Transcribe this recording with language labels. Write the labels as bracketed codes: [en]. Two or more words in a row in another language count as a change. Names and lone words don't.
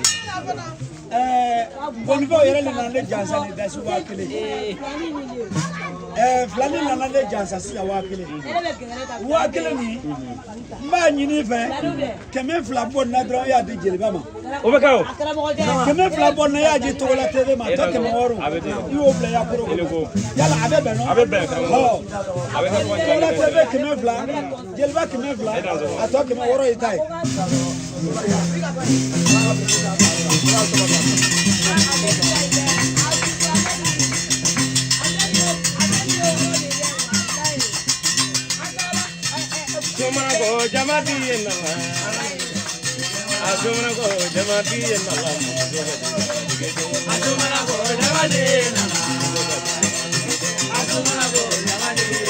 [bm] bɔnnibaw yɛrɛ nana ne jansa ni dasi 1000 filani nana ne jansa sisan 1000 1000 ni n b'a ɲini fɛ 200 bɔ na dɔrɔn y'a di jeliba ma o bɛ kɛ o 200 bɔ na y'a di Togola TV ma tɔ 600 i y'o bila yakoro yala a bɛ bɛn nɔ Togola TV 200 jeliba 200 a tɔ 600 i ta ye Asumana ko jamati enala Asumana ko jamati enala Asumana ko jamati enala Asumana ko jamati